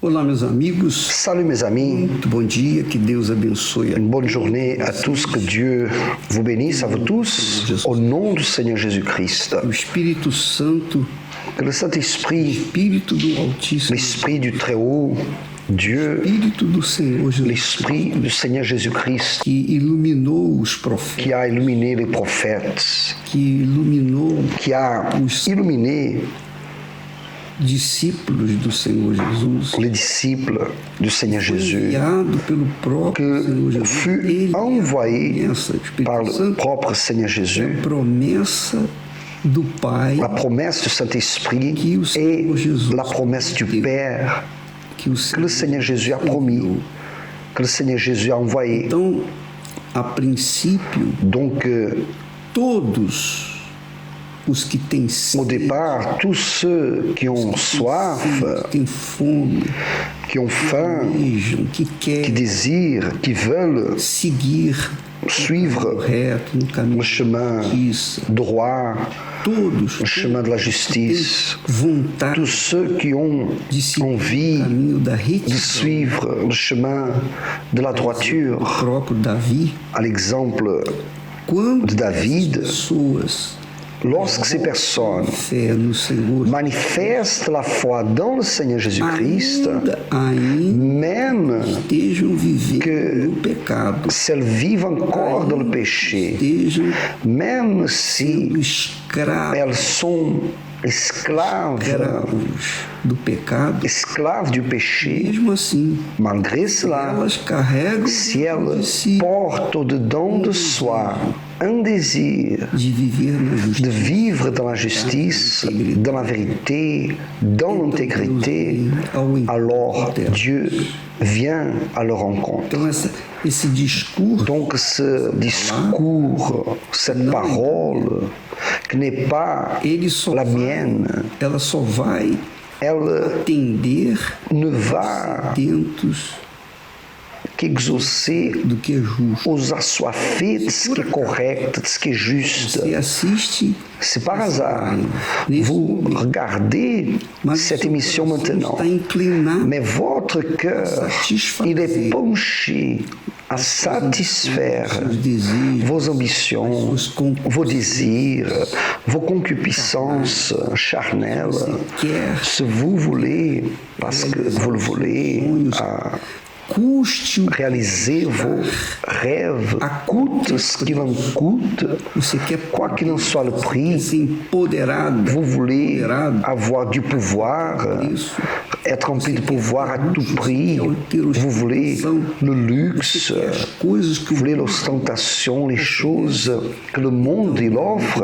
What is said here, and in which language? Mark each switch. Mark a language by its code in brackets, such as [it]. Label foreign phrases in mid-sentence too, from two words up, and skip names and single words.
[pt] Olá, meus amigos. [fr] Salut mes amis, [pt] Muito bom dia, que Deus abençoe. [fr] une bonne journée à tous, que Dieu vous bénisse à vous tous, au nom du Seigneur Jésus-Christ. [pt] O Espírito Santo, [fr] Que le Saint-Esprit, [pt] Espírito do Altíssimo, [fr] l'Esprit du Très-Haut, Dieu, [pt] Espírito do Senhor Jesus, [fr] l'Esprit du Seigneur Jésus-Christ, [pt] que iluminou os profetas, [fr] qui a illuminé les prophètes, [pt] que iluminou [fr] qui a illuminé [pt] discípulos do Senhor Jesus, [fr] les disciples du Seigneur Jésus, [pt] enviado pelo próprio Senhor [fr] que [pt] Jesus. [fr] fut [pt] Ele [fr] envoyé [pt] essa, o Espírito [fr] par le [pt] Santo, [fr] propre Seigneur Jésus, [pt] a promessa do Pai, [fr] la promesse du Saint-Esprit et la promesse du Père [pt] que o [fr] que le Seigneur Jésus a promis, que le Seigneur Jésus a envoyé. [pt] Então, a princípio, [fr] Donc, [pt] todos os que têm [fr] au [pt] sede, [fr] départ, tous ceux qui ont soif, [pt] que têm fome, [fr] qui ont faim, [pt] desejam, que [fr] qui [pt] querem [fr] désirent, qui veulent [pt] seguir [fr] suivre [pt] correto, no caminho [fr] le chemin [pt] da justiça, [fr] droit, [pt] todos [fr] le chemin de la justice, [pt] vontade [fr] tous ceux qui ont [pt] de seguir o [fr] envie [pt] caminho da [fr] de [pt] retidão. [fr] suivre le chemin de la [pt] O [fr] droiture, [pt] próprio Davi, [fr] à l'exemple [pt] quando [fr] de David, [pt] as pessoas [fr] lorsque ces personnes [pt] fé no Senhor, [fr] manifestent la foi dans le Seigneur Jésus-Christ, [pt] ainda [fr] même [pt] estejam vivendo [fr] que [pt] no pecado, [fr] si elles vivent encore dans le péché, [pt] estejam [fr] même si [pt] escravos [fr] elles sont esclaves [pt] do pecado, [fr] du péché, [pt] mesmo assim, [fr] malgré cela, [pt] elas carregam [fr] si de elles si portent au-dedans de soi un désir [pt] de viver na [fr] de [pt] justiça. [fr] vivre dans la justice, dans la vérité, dans l'intégrité, alors Dieu vient à leur rencontre. [pt] Então, esse discurso [fr] Donc ce discours, cette parole, qui n'est pas [pt] ele só [fr] la [pt] vai, [fr] mienne, [pt] ela só vai [fr] elle [pt] atender [fr] ne va [pt] dentos [fr] qu'exaucer [pt] do que é justo. [fr] aux assoiffés de ce qui est correct, de ce qui est juste. [pt] Você assiste [fr] C'est par hasard. Vous regardez cette émission maintenant, [pt] está inclinado [fr] mais votre cœur, il est penché à satisfaire [pt] seus desejos, [fr] vos ambitions, [pt] suas concupiscências. [fr] vos désirs, vos concupiscences charnelles. Si vous voulez, parce que vous le voulez, [pt] Custe o [fr] réaliser vos rêves, coûte ce qu'il en coûte, [pt] você quer [fr] quoi qu'il en soit le prix. [pt] ser empoderado, [fr] Vous voulez [pt] empoderado [fr] avoir du pouvoir, être rempli de pouvoir à tout prix. Vous voulez le luxe, [pt] as coisas que [fr] vous voulez l'ostentation, les choses que le monde il offre.